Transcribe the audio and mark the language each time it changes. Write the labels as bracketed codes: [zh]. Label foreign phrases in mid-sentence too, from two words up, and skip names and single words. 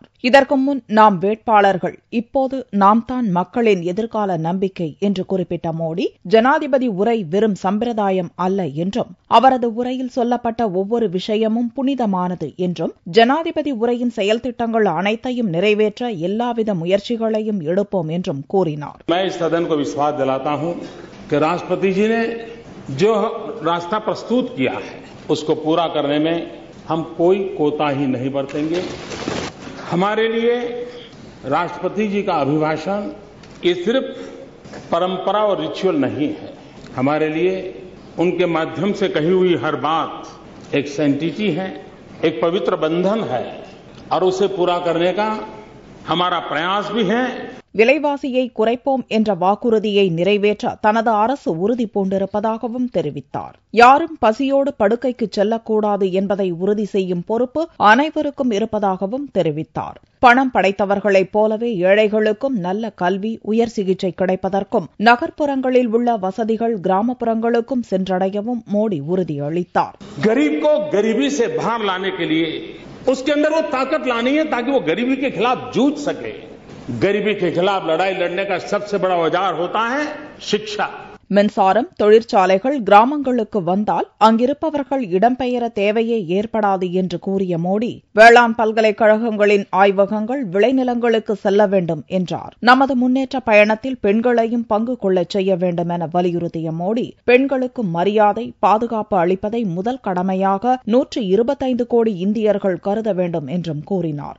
[ta] இதற்கு முன் நாம் வேட்பாளர்கள், இப்போது நாம் தான் மக்களின் எதிர்கால நம்பிக்கை என்று குறிப்பிட்ட மோடி, ஜனாதிபதி உரை வெறும் சம்பிரதாயம் அல்ல என்றும், அவரது உரையில் சொல்லப்பட்ட ஒவ்வொரு விஷயமும் புனிதமானது என்றும், ஜனாதிபதி உரையின் செயல் திட்டங்கள் அனைத்தையும் நிறைவேற்ற எல்லாவித முயற்சிகளையும் எடுப்போம் என்றும் கூறினார். [hi] मैं इस सदन को विश्वास दिलाता हूं कि राष्ट्रपति जी ने जो रास्ता प्रस्तुत किया है उसको पूरा करने में हम कोई कोताही नहीं बरतेंगे. हमारे लिए राष्ट्रपति जी का अभिभाषण ये सिर्फ परंपरा और रिचुअल नहीं है. हमारे लिए उनके माध्यम से कही हुई हर बात एक सैंटिटी है, एक पवित्र बंधन है और उसे पूरा करने का हमारा प्रयास भी है. [ta] விலைவாசியை குறைப்போம் என்ற வாக்குறுதியை நிறைவேற்ற தனது அரசு உறுதி பூண்டிருப்பதாகவும் தெரிவித்தார். யாரும் பசியோடு படுக்கைக்கு செல்லக்கூடாது என்பதை உறுதி செய்யும் பொறுப்பு அனைவருக்கும் இருப்பதாகவும் தெரிவித்தார். பணம் படைத்தவர்களைப் போலவே ஏழைகளுக்கும் நல்ல கல்வி, உயர் சிகிச்சை கிடைப்பதற்கும், நகர்ப்புறங்களில் உள்ள வசதிகள் கிராமப்புறங்களுக்கும் சென்றடையவும் மோடி உறுதியளித்தார். [hi] गरीब को गरीबी से बाहर लाने के लिए उसके अंदर वो ताकत लानी है ताकि वो गरीबी के खिलाफ जूझ सके. गरीबी के खिलाफ लड़ाई लड़ने का सबसे बड़ा औजार होता है शिक्षा. [ta] மின்சாரம், தொழிற்சாலைகள் கிராமங்களுக்கு வந்தால் அங்கிருப்பவர்கள் இடம்பெயர தேவையே ஏற்படாது என்று கூறிய மோடி, வேளாண் பல்கலைக்கழகங்களின் ஆய்வகங்கள் விளைநிலங்களுக்கு செல்ல வேண்டும் என்றார். நமது முன்னேற்ற பயணத்தில் பெண்களையும் பங்கு கொள்ளச் செய்ய வேண்டும் என வலியுறுத்திய மோடி, பெண்களுக்கு மரியாதை, பாதுகாப்பு அளிப்பதை முதல் கடமையாக 125 கோடி இந்தியர்கள் கருத வேண்டும் என்றும் கூறினார்.